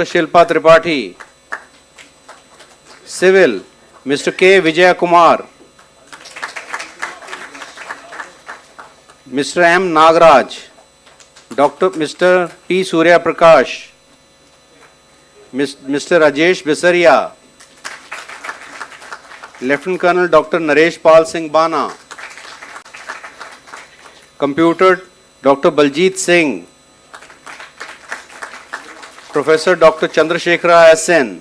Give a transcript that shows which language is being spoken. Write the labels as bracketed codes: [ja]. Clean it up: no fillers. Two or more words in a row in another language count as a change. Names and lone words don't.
[en] Shilpa Tripathi. Civil, Mr. K. Vijaya Kumar. Mr. M. Nagaraj. Mr. P. Surya Prakash. Mr. Rajesh Bisaria. Lieutenant Colonel Dr. Naresh Pal Singh Bana. Computer, Dr. Baljit Singh. Professor Dr. Chandrasekhara S.N.